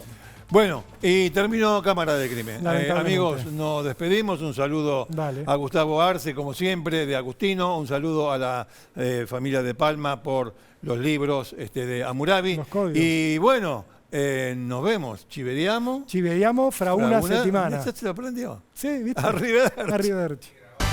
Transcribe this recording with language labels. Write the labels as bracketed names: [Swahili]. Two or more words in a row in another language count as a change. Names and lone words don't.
[Spanish] Bueno, y terminó Cámara de Crimen. Amigos, nos despedimos. Un saludo a Gustavo Arce, como siempre, de Agustino. Un saludo a la familia de Palma por los libros de Hammurabi. Y bueno, nos vemos. [Italian] Ci vediamo fra una settimana. [Spanish] ¿Se lo aprendió? Sí, ¿viste? [Italian] Arrivederci.